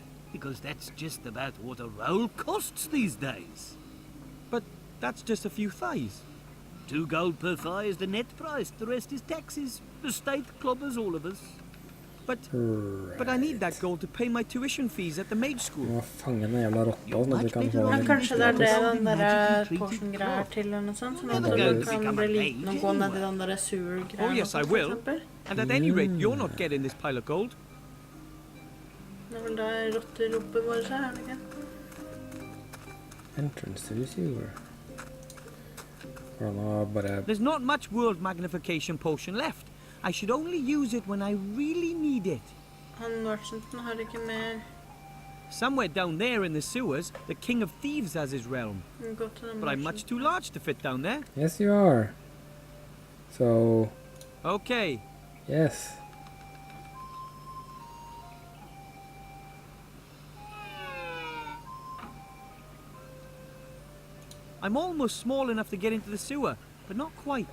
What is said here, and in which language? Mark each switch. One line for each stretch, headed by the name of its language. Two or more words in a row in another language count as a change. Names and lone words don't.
English: Because that's just about what a roll costs these days. But that's just a few thighs. 2 gold per thigh is the net price. The rest is taxes. The state clobbers all of us. But I need that gold to pay my tuition fees at the Mage School.
Norwegian: Må fange den jævla rotta, sånn at vi kan få Men den. kanskje det er det den der potion-greier til eller noe sånt, sånn at du kan bli liten og gå ned i den der sewer-greier.
English: Oh yes, I will. And at any rate, you're not getting this pile of gold.
Norwegian: Det er vel der rotteropet vårt er det ikke?
English: Entrance to the sewer.
Norwegian: Han har bare...
English: There's not much world magnification potion left. I should only use it when I really need it.
Norwegian: Han merchanten har ikke mer.
English: Somewhere down there in the sewers, the King of Thieves has his realm.
Norwegian: Gå til den
English: But I'm much too large to fit down there. Yes, you are. So... Okay. Yes. I'm almost small enough to get into the sewer, but not quite.